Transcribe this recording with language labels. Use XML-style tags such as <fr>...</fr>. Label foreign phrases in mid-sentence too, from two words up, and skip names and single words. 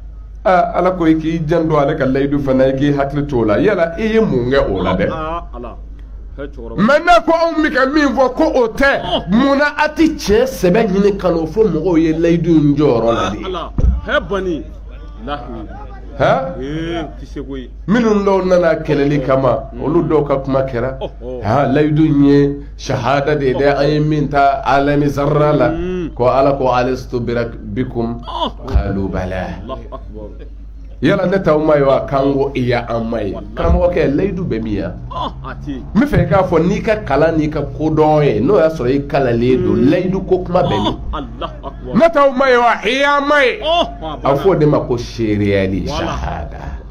<bm>ala ko i k'i janto ale ka layidu fana i k'i hakili to o la yala i ye mun kɛ o la dɛ maintenant ko on mi ka min fɔ ko o tɛ munna a ti cɛ sɛbɛn ɲini ka n'o fɔ mɔgɔw ye layidu in jɔyɔrɔ la de minnu dɔw nana kɛlɛli kama olu dɔw ka kuma kɛra layidu in ye shahada de ye dɛ an ye min ta alami zarra la ko ala ko</bm> <ar>ألست بكم قالوا بلى</ar> <bm>yala ne t'aw ma ye wa k'an ko iya an ma ye karamɔgɔkɛ layidu bɛ min ya n bɛ fɛ k'a fɔ n'i ka kalan n'i ka kodɔn ye n'o y'a sɔrɔ i kalalen don layidu ko kuma bɛ min ne t'aw ma ye wa iya an ma ye a fɔ o de ma ko seereyali shahada</bm>